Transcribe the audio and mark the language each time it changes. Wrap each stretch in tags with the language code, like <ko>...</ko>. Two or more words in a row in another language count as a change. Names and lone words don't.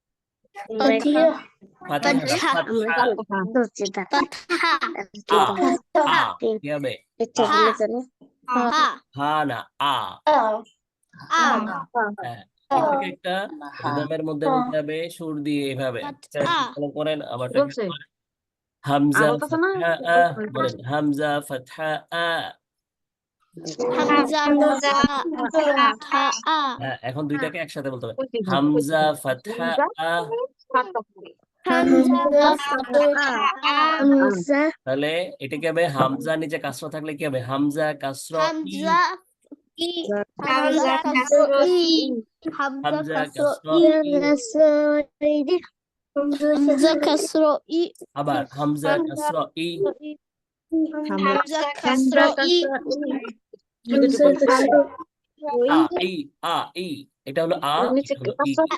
<bn>ফাতিহা না, ফাতহা। আ আ কি হবে? Ha. হা না, আ। A. হ্যাঁ, এটাকে একটা রিদমের মধ্যে বলতে হবে, সুর দিয়ে এইভাবে। ফলো করেন আমারটাকে।</bn> <ar>همزة فتحة أ,</ar> <bn>বলেন</bn> <ar>همزة فتحة أ. همزة. ها. أ.</ar> <bn>হ্যাঁ, এখন দুইটাকে একসাথে বলতে হবে,</bn> <ar>همزة فتحة أ. همزة. همزة.</ar> <bn>তাহলে এটা কি হবে? হামজা নিচে কাসরা থাকলে কি হবে?</bn> <ar>همزة كسرة إ, همزة. إ. همزة كسرة إ. Hamza হামজা kasro কাসরা I. ই। همزة كسرة إ.</ar> <bn>আবার</bn> <ar>همزة كسرة إ, همزة كسرة إ.</ar> <bn>আ ই, আ ই, এটা হলো আ, এটা হলো ই।</bn>